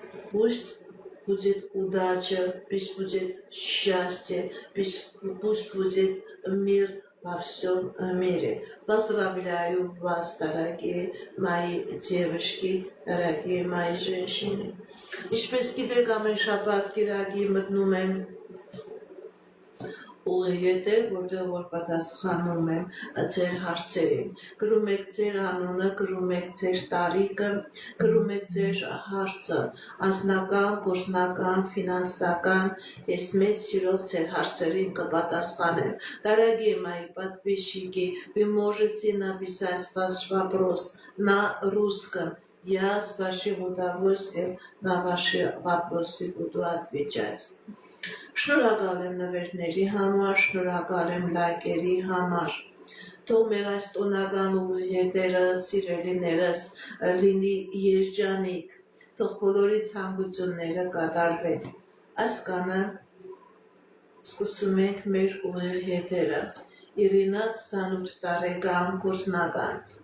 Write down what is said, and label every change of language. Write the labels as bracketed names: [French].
[Russian] Пусть будет удача, пусть будет счастье, пусть будет мир во всем мире. Поздравляю вас, дорогие мои девушки, дорогие мои женщины. [Armenian] Ինչպես գիտեք, ամեն շաբաթ կիրակի մտնում եմ ուղիղ, որտեղ որ պատասխանում եմ ձեր հարցերին։ Գրում եք ձեր անունը, գրում եք ձեր տարիքը, գրում եք ձեր հարցը, անձնական, գործնական, ֆինանսական, ես մեծ սիրով ձեր հարցերին կպատասխանեմ։ [Russian] Дорогие мои подписчики, вы можете написать ваш вопрос на русском. Я с большим удовольствием на ваши вопросы буду отвечать. [Armenian] Շնորհակալ եմ նվերների համար, շնորհակալ եմ լայքերի համար։ Թող մեր այս տոնական ուղիղները, սիրելիներս լինի երջանիկ, թող բոլորի ցանկությունները կատարվեն։ Այս կանը սկսում ենք մեր ուղիղ եթերը։ Իրինա 28 տարեկան գործնական։